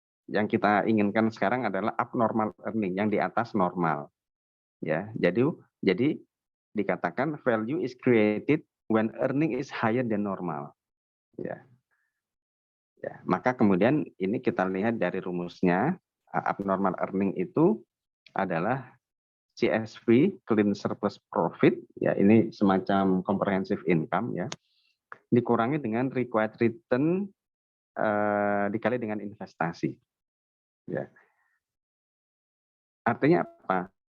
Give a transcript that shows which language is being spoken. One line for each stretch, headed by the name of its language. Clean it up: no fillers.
Indonesian: Yang kita inginkan sekarang adalah abnormal earning, yang di atas normal. Ya, jadi dikatakan
English: value is created when earning is higher than normal.
Indonesian: Ya. Ya, maka kemudian ini kita lihat dari rumusnya, abnormal earning itu adalah CSV, clean surplus profit, ya ini semacam comprehensive income ya, dikurangi dengan required return dikali dengan investasi. Ya. Artinya apa?